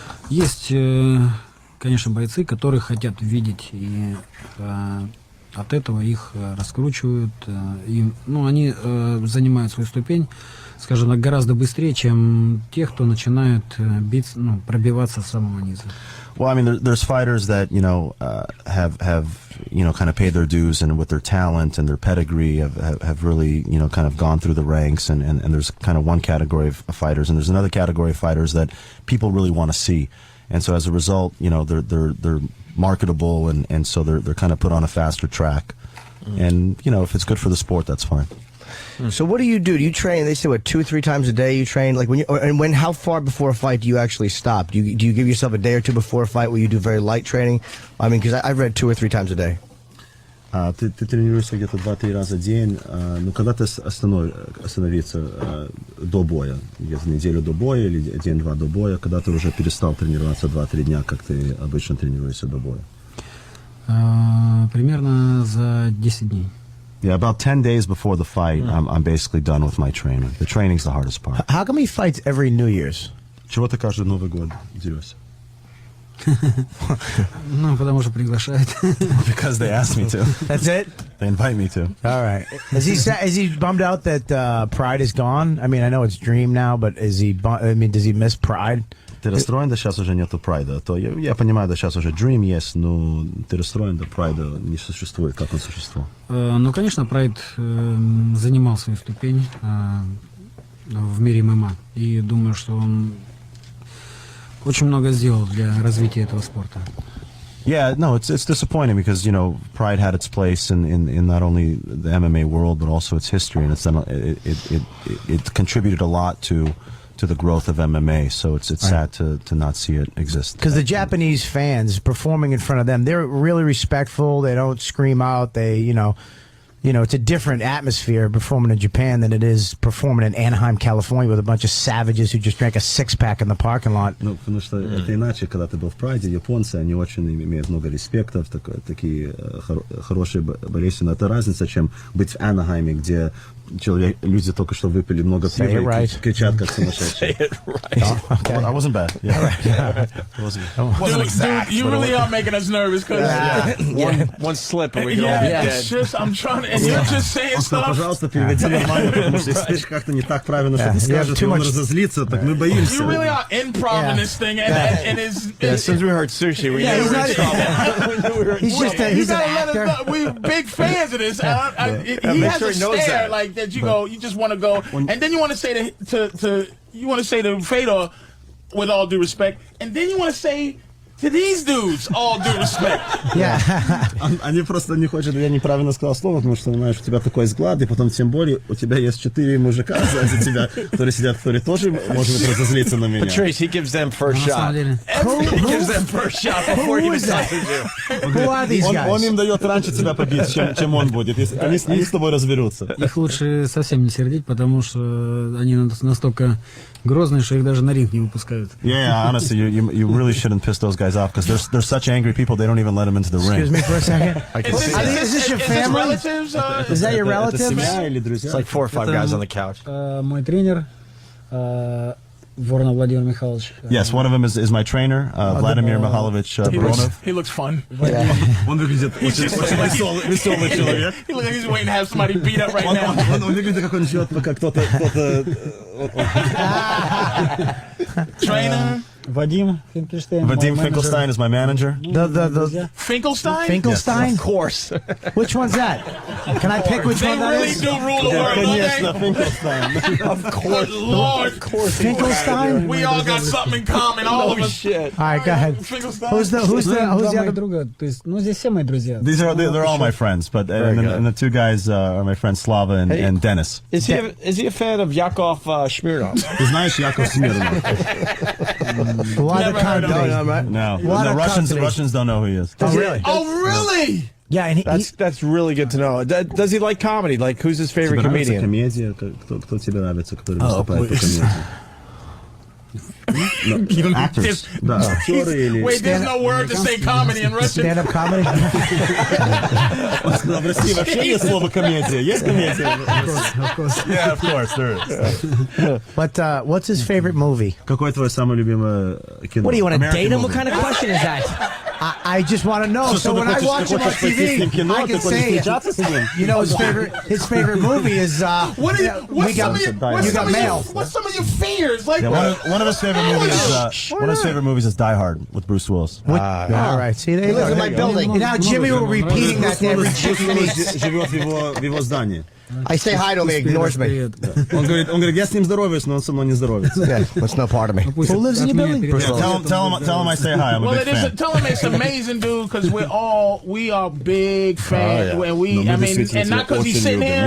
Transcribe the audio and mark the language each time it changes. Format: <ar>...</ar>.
<ru>Есть, конечно, бойцы, которые хотят видеть, и от этого их раскручивают. И, они занимают свою ступень, скажем так, гораздо быстрее, чем те, кто начинают пробиваться с самого низа.</ru> <en>Well, I mean, there's fighters that, have kind of paid their dues, and with their talent and their pedigree have really, kind of gone through the ranks, and there's kind of one category of fighters, and there's another category of fighters that people really want to see. And so as a result, they're marketable, and so they're kind of put on a faster track. And, if it's good for the sport, that's fine. So what do? You train? They say 2-3 times a day. You train how far before a fight do you actually stop? Do you give yourself a day or two before a fight where you do very light training? I mean, because I've read 2 or 3 times a day.</en> <ru>Ты тренируешься где-то 2-3 раза в день. Но когда ты остановиться до боя, где-то неделю до боя или день-два до боя, когда ты уже перестал тренироваться 2-3 дня, как ты обычно тренируешься до боя? Примерно за 10 дней.</ru> <en>Yeah, about 10 days before the fight, I'm basically done with my training. The training's the hardest part. How come he fights every New Year's?</en> <ru>Чего ты каждый Новый год дерешься? Потому что приглашают.</ru> <en>Because they asked me to. That's it? They invite me to. All right. Is he bummed out that Pride is gone? I mean, I know it's Dream now, but does he miss Pride?</en> <ru>Ты расстроен, да сейчас уже нету Прайда? То я понимаю, да сейчас уже Dream есть, но ты расстроен, да Прайда не существует. Как он существовал? Конечно, Прайд занимал свою ступень в мире ММА. И думаю, что он очень много сделал для развития этого спорта.</ru> <en>Yeah, no, it's disappointing because Pride had its place in not only the MMA world but also its history, and it contributed a lot to the growth of MMA. So it's sad to not see it exist. Because the Japanese fans performing in front of them, they're really respectful. They don't scream out. They it's a different atmosphere performing in Japan than it is performing in Anaheim, California, with a bunch of savages who just drank a six-pack in the parking lot.</en> <ru>Ну, потому что это иначе, когда ты был в Прайде, японцы, они очень имеют много респекта, такие хорошие болельщики. Это разница, чем быть в Анахайме, где люди только что выпили много пива и кричат как сумасшедшие.</ru> <en>I wasn't bad. Yeah. Dude, you really are making us nervous because one slip and we can all be dead. It's just, I'm trying to, and you're just saying stuff.</en> <ru>Пожалуйста, переведи нормально, потому что если ты как-то не так правильно что-то скажешь, и он разозлится, так мы боимся.</ru> <en>You really are improv in this thing, and it's since we heard sushi, we knew we were in trouble. He's an actor. We're big fans of this. He has a stare like that. You just want to go, and then you want to say to Fedor, with all due respect, and then you want to say to these dudes, all due respect.</en> <ru>Они просто не хотят, я неправильно сказал слово, потому что, знаешь, у тебя такой взгляд, и потом тем более у тебя есть 4 мужика сзади тебя, которые сидят, которые тоже, может быть, разозлиться на меня.</ru> <en>Patrice, he gives them first shot. He gives them first shot before he even touches you. Who are these guys?</en> <ru>Он им дает раньше тебя побить, чем он будет. Они с тобой разберутся. Их лучше совсем не сердить, потому что они настолько грозные, что их даже на ринг не выпускают.</ru> <en>Yeah, honestly, you really shouldn't piss those guys off because they're such angry people. They don't even let them into the ring. Excuse me for a second. Is this your family? Is that your relatives? It's like 4 or 5 guys on the couch.</en> <ru>Мой тренер Воронов Владимир Михайлович.</ru> <en>Yes, one of them is my trainer, Vladimir Mikhailovich Voronov. He looks fun.</en> <ru>Он выглядит очень веселый человек.</ru> <en>He looks like he's waiting to have somebody beat up right now.</en> <ru>Он выглядит, как он живет, как кто-то.</ru> <en>Trainer. Vadim Finkelstein. Vadim Finkelstein is my manager. The Finkelstein? Finkelstein? Of course. Which one's that? Can I pick which one that is? They really do rule the world, don't they? Finkelstein. Of course. Lord. Finkelstein? We all got something in common, all of us. Shit. All right, go ahead. Finkelstein. Who's the other?</en> <ru>друга. То есть, здесь все мои друзья.</ru> <en>They're all my friends, but and the 2 guys are my friends Slava and Dennis. Is he a fan of Yakov Smirnov?</en> <ru>Ты знаешь Yakov Smirnov?</ru> <en>A lot of company. No, the Russians don't know who he is. Oh, really? Oh, really? Yeah, and That's really good to know. Does he like comedy? Like, who's his favorite comedian?</en> <ru>Комедия, кто тебе нравится, который выступает по комедии?</ru> <en>Actors. Wait, there's no word to say comedy in Russian. Stand-up comedy?</en> <ru>В России вообще нет слова комедия. Есть комедия?</ru> <en>Of course. Yeah, of course, there is. But what's his favorite movie?</en> <ru>Какое твое самое любимое кино?</ru> <en>What do you want to American date him? movie. What kind of question is that? I just want to know. So when I watch him on TV, I can say, his favorite movie is. What's some of your fears? Like, one of his favorite movies is Die Hard with Bruce Willis. All right, see, there you go. in my building. Now Jimmy will repeating that to every chick he meets.</en> <ru>Живет в его здании.</ru> <en>I say hi to him, he ignores me.</en> <ru>Он говорит, я с ним здороваюсь, но он со мной не здоровается.</ru> <en>Yeah, that's no part of me. Who lives in your building? Tell him I say hi. I'm a big fan. Tell him it's amazing, dude, because we are big fans, and and not because he's sitting here.</en>